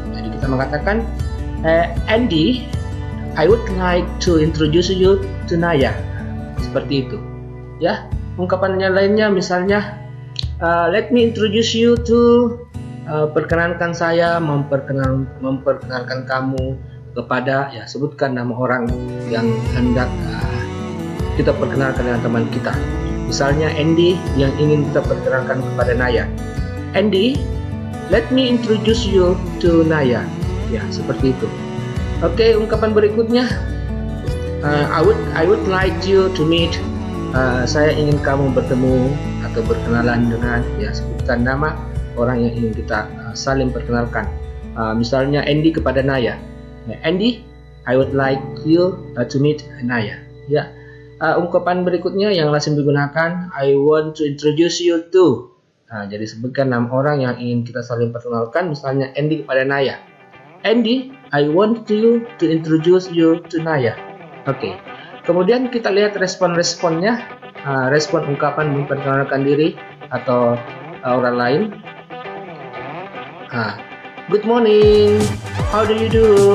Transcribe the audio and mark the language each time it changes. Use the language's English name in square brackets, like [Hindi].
[Indonesian] Jadi kita mengatakan, [English] Andy, I would like to introduce you to Naya. [Indonesian] Seperti itu, ya. Ungkapan yang lainnya misalnya, [English] let me introduce you to, [Indonesian] perkenalkan saya, memperkenalkan kamu kepada, ya, sebutkan nama orang yang hendak kita perkenalkan dengan teman kita. Misalnya Andy yang ingin kita perkenalkan kepada Naya. [English] Andy, let me introduce you to Naya. [Indonesian] Ya, seperti itu. Oke, ungkapan berikutnya, [English] I would like you to meet. [Indonesian] Saya ingin kamu bertemu atau berkenalan dengan, ya, sebutkan nama orang yang ingin kita saling perkenalkan. Misalnya Andy kepada Naya. [English] Andy, I would like you to meet Naya. [Indonesian] Ya. Ungkapan berikutnya yang lazim digunakan, [English] I want to introduce you to. [Indonesian] Jadi sebutkan nama orang yang ingin kita saling perkenalkan, misalnya Andy kepada Naya. [English] Andy, I want you to introduce you to Naya. Oke. [Indonesian] Kemudian kita lihat respon-responnya, respon ungkapan memperkenalkan diri atau orang lain. [English] Good morning, how do you do?